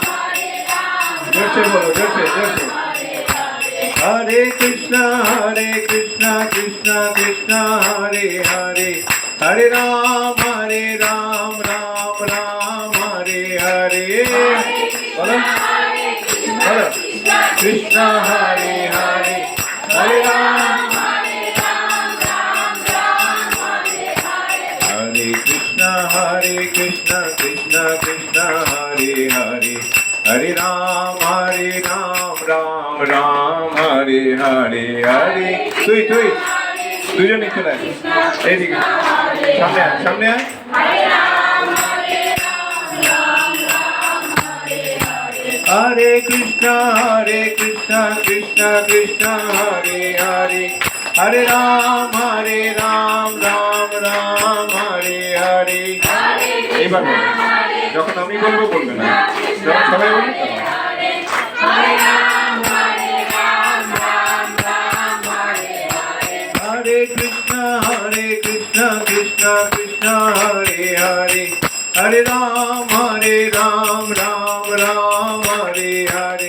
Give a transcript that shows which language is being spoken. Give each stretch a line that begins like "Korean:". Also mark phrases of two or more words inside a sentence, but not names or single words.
Hindi: जोरसे बोलो जोरसे
Sanskrit: Hare Krishna Krishna Hare Hare Hare Ram Ram Hare Hare
Hindi: बोलो बोलो
Sanskrit: Krishna Hare Hare Hare Ram Hare Krishna Krishna Hare Hare Hare Ram Ram Hare Hare Hare
Bangla: তুই দুজনে চলে আয় এইদিকে সামনে আয়
Sanskrit: Hare Krishna Krishna Hare Hare Hare Ram Ram Hare Hare হরে
Bangla: এইবার বলো যখন আমি বলবো বলবে না যখন সবাই বলবে তখন
Sanskrit: Hare Ram, Ram Ram, Hare Hare. Hare Krishna, Krishna Krishna, Hare Hare. Hare Ram, Ram Ram, Hare Hare.